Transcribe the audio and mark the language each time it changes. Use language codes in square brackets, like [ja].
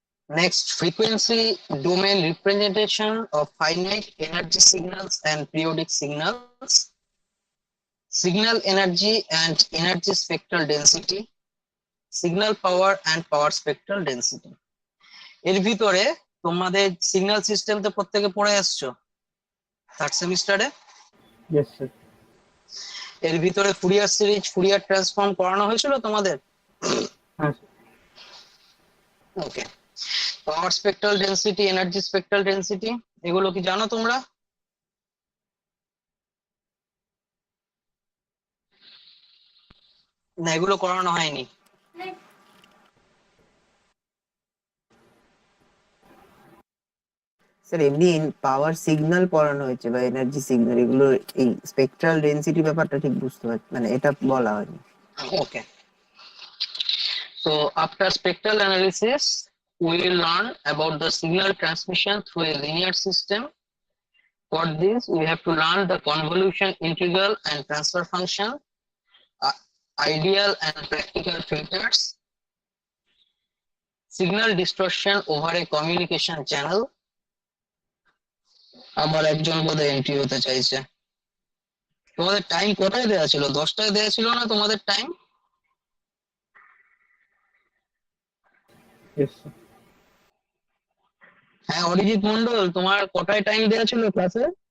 [en] Next, frequency domain representation of finite energy signals and periodic signals, signal energy and energy spectral density, signal power and power spectral density. [bn] এর ভিতরে তোমাদের signal system তো প্রত্যেকে পড়ে আসছো third সেমিস্টারে। [en] Yes, sir. [bn] এর ভিতরে ফুরিয়ার সিরিজ, ফুরিয়ার ট্রান্সফর্ম করানো হয়েছিল তোমাদের? হ্যাঁ, sir. ওকে, power spectral density, energy spectral density, এগুলো কি জানো তোমরা? না, এগুলো করানো হয়নি। স্যার এমনি পাওয়ার সিগন্যাল পড়ানো হয়েছে বা এনার্জি সিগন্যাল, এগুলো এই স্পেকট্রাল ডেনসিটি ব্যাপারটা ঠিক বুঝতে পারছি, মানে এটা বলা হয়নি। [en] Okay, so after spectral analysis we will learn about the signal transmission through a linear system. For this we have to learn the convolution, integral and transfer function, ideal and practical filters, signal distortion over a communication channel. [bn] আবার একজন বোধহয় entry হতে চাইছে। তোমাদের time কোথায় দেওয়া ছিল? 10টায় দেওয়া ছিল না তোমাদের টাইম? [en] Yes, sir. [bn] হ্যাঁ, অরিজিৎ মন্ডল, তোমার কটায় টাইম দেওয়া ছিল ক্লাসে?